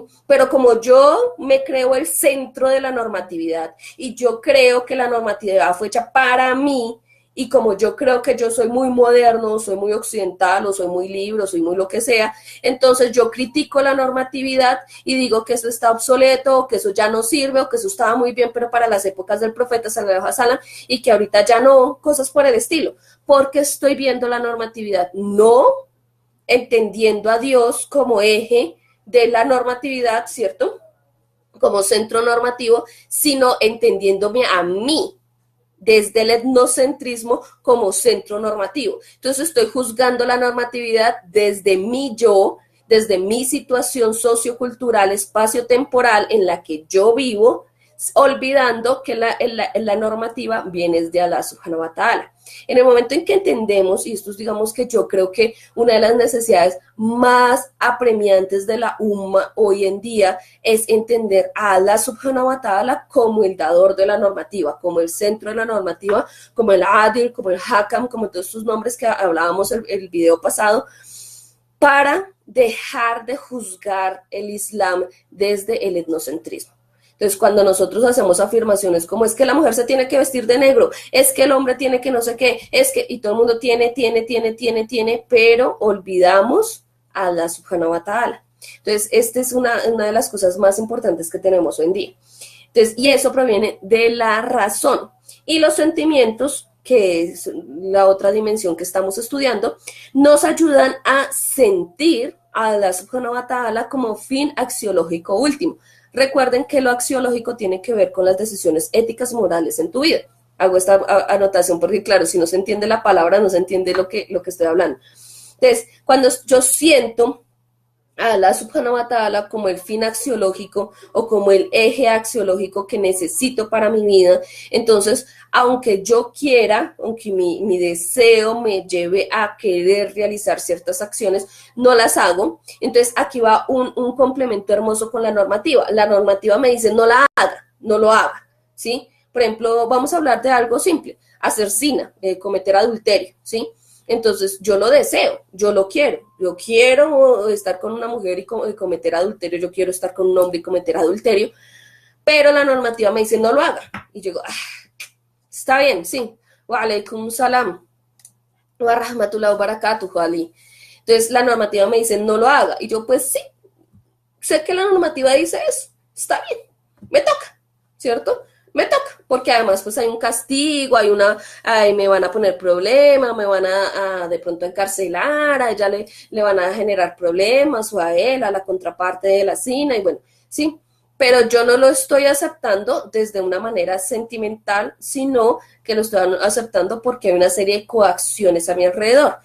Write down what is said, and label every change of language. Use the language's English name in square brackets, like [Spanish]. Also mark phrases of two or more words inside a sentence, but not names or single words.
[Spanish] Pero como yo me creo el centro de la normatividad y yo creo que la normatividad fue hecha para mí, y como yo creo que yo soy muy moderno, soy muy occidental, o soy muy libre, o soy muy lo que sea, entonces yo critico la normatividad y digo que eso está obsoleto, o que eso ya no sirve, o que eso estaba muy bien, pero para las épocas del profeta [Arabic] صلى الله عليه وسلم, [Spanish] y que ahorita ya no, cosas por el estilo, porque estoy viendo la normatividad, no entendiendo a Dios como eje de la normatividad, ¿cierto? Como centro normativo, sino entendiéndome a mí desde el etnocentrismo como centro normativo. Entonces estoy juzgando la normatividad desde mi yo, desde mi situación sociocultural, espacio-temporal en la que yo vivo, olvidando que la normativa viene de [Arabic] الله سبحانه وتعالى. [Spanish] En el momento en que entendemos, y esto es, digamos, que yo creo que una de las necesidades más apremiantes de la umma hoy en día es entender a [Arabic] الله سبحانه وتعالى [Spanish] como el dador de la normativa, como el centro de la normativa, como el adil, como el hakam, como todos estos nombres que hablábamos el video pasado, para dejar de juzgar el Islam desde el etnocentrismo. Entonces, cuando nosotros hacemos afirmaciones como es que la mujer se tiene que vestir de negro, es que el hombre tiene que no sé qué, es que, y todo el mundo tiene, pero olvidamos a la [Arabic] سبحانه وتعالى. [Spanish] Entonces, esta es una de las cosas más importantes que tenemos hoy en día. Entonces, y eso proviene de la razón. Y los sentimientos, que es la otra dimensión que estamos estudiando, nos ayudan a sentir a la [Arabic] سبحانه وتعالى [Spanish] como fin axiológico último. Recuerden que lo axiológico tiene que ver con las decisiones éticas morales en tu vida. Hago esta anotación porque, claro, si no se entiende la palabra, no se entiende lo que estoy hablando. Entonces, cuando yo siento a [Arabic] الله سبحانه وتعالى [Spanish] como el fin axiológico o como el eje axiológico que necesito para mi vida, entonces, aunque yo quiera, aunque mi deseo me lleve a querer realizar ciertas acciones, no las hago. Entonces, aquí va un complemento hermoso con la normativa. La normativa me dice, no la haga, no lo haga, ¿sí? Por ejemplo, vamos a hablar de algo simple, hacer zina, cometer adulterio, ¿sí? Entonces, yo lo deseo, yo lo quiero. Yo quiero estar con una mujer y cometer adulterio, yo quiero estar con un hombre y cometer adulterio, pero la normativa me dice no lo haga. Y yo digo, está bien, sí. [Arabic] وعليكم السلام. ورحمة الله وبركاته, Ali. [Spanish] Entonces, la normativa me dice no lo haga. Y yo, pues sí, sé que la normativa dice eso, está bien. me toca, ¿cierto? Me toca, porque además pues hay un castigo, ay, me van a poner problema, me van a de pronto encarcelar, a ella le van a generar problemas, o a él, a la contraparte de la cena, y bueno, sí, pero yo no lo estoy aceptando desde una manera sentimental, sino que lo estoy aceptando porque hay una serie de coacciones a mi alrededor.